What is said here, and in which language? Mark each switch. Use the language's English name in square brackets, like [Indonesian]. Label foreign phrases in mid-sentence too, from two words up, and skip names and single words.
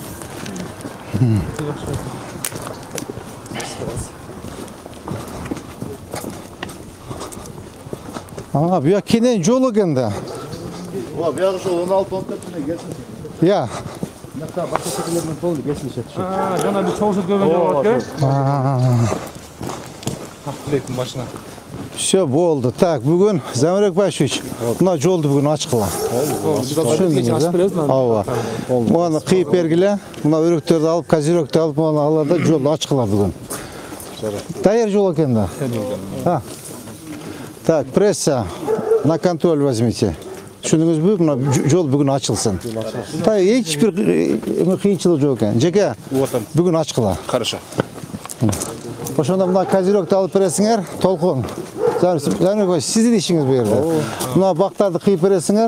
[Kyrgyz] Буяк кенен жол экен да. Ооба, биягы ошо 16-14 келсин. Я. Мына башка секелерден толду келсин. Жана бир чоң көргөн жол бар экен. Актилектин башына. Все болды. Так, бүгін Замирек Байшевич, мына жолды бүгін ачқыла. Ооба. Мына кыйып бергиле, мына өрөктөрдү алып, козиректи алып, мына аларда жолду ачкыла бүгүн. Даяр жол экен да. [Russian] Так, пресса, на контроль возьмите. [Kyrgyz] Түшүндүңүзбү? Мына жол бүгүн ачылсын. Эч бир кыйынчылык жок экен. Жеке, бүгүн ачкыла. [Russian] Хорошо. [Kyrgyz] Ошондо мына козиректи алып бересиңер, толкун. Замирек Байшевич, сиздин ишиңиз бу жерде. Мына бактарды кыйып бересиңер.